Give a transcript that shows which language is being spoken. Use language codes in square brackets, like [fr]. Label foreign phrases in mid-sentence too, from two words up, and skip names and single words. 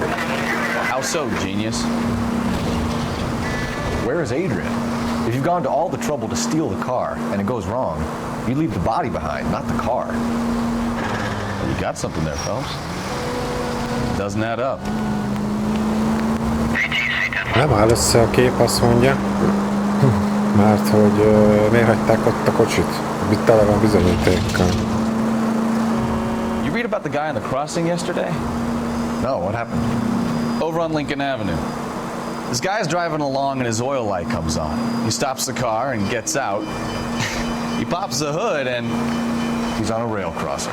[en] Well, how so, genius? Where is Adrian? If you've gone to all the trouble to steal the car and it goes wrong, you leave the body behind, not the car. Well, you got something there, Phelps. It doesn't add up. [hu] Nem áll össze a kép, azt mondja. Mert hogy miért hagyták ott a kocsit? Itt tele van bizonyítékkal. [en] You read about the guy on the crossing yesterday? No, what happened? Over on Lincoln Avenue. This guy's driving along and his oil light comes on. He stops the car and gets out. He pops the hood and... He's on a rail crossing.